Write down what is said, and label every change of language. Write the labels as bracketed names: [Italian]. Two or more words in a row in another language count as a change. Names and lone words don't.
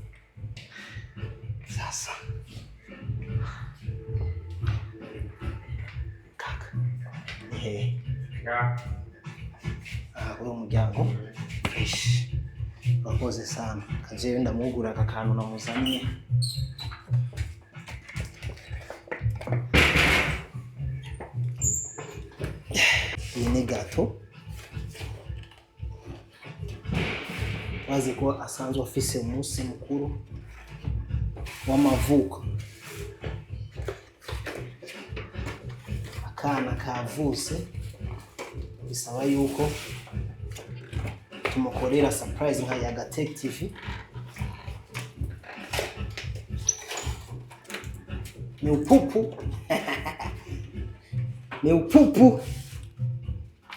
[Rundi] Sasa kuri umuryango fresh bakoze sana. Kaje ndamugura aka kantu namuzaniye. Iyi ni gato wazi ko asanzwe afise umunsi mukuru w'amavuko. Akana kavuse bisaba yuko tumukorera surprise nka Yaga Tech TV. Ni upupu